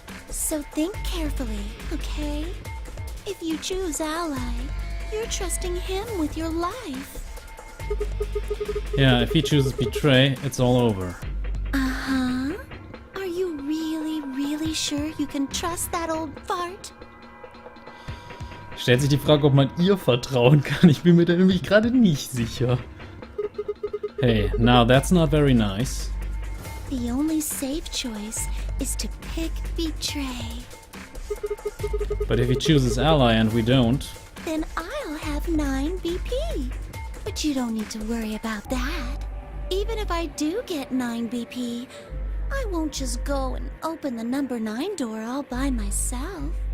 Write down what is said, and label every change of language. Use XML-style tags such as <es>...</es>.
<en>So think carefully, okay? If you choose Ally, you're trusting him with your life. Yeah, if he chooses Betray, it's all over. Uh-huh. Are you really, really sure you can trust that old fart?</en> <de>Stellt sich die Frage, ob man ihr vertrauen kann. Ich bin mir da nämlich gerade nicht sicher.</de> <en>Hey, now that's not very nice. The only safe choice is to pick Betray. But if he chooses Ally and we don't... Then I'll have 9 BP. But you don't need to worry about that. Even if I do get 9 BP, I won't just go and open the number 9 door all by myself.</en>